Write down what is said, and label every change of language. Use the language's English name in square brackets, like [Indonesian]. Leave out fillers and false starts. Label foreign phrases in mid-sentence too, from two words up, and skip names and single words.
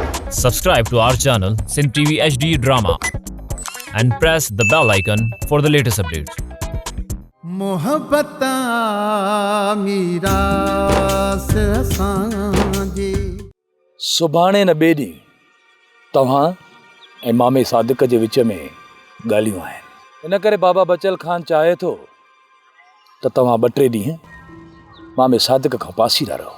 [English] Subscribe to our channel Sin TV HD Drama and press the bell icon for the latest updates. [Sindhi] मोहब्बत मीरा से सांझे सुभाणे न ॿिए ॾींहुं तव्हां ऐं मामे सादिक जे विच में ॻाल्हियूं आहिनि। इन करे बाबा बचल खान चाहे थो त तव्हां 2-3 ॾींहं मामे सादिक खां पासीरा रहो।